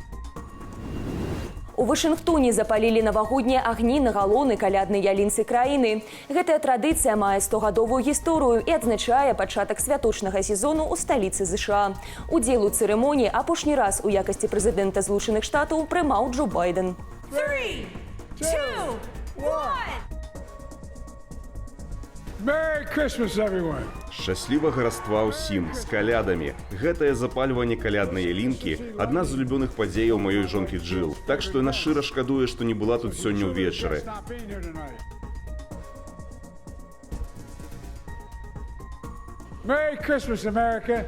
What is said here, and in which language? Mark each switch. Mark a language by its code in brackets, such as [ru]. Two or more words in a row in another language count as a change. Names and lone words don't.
[be] У Вашынгтоне запалілі навагоднія агні на галоўнай каляднай ялінцы краіны. Гэтая традыцыя мае 100гадовую гісторыю і адзначае пачатак святочнага сезону ў сталіцы ЗША. Удзел у цырымоніі апошні раз у якасці прэзідэнта Злучаных Штатаў прымаў Джо Байден. 3, 2, 1. [en] Merry Christmas, everyone. [be] Шчаслівага раства ўсім з калядамі. Гэтае запальванне каляднай ялінкі адна з улюбёных падзеяў маёй жонкі Джил. Так што яна шчыра шкадуе, што не была тут сёння ўвечары. [en] Merry Christmas, America!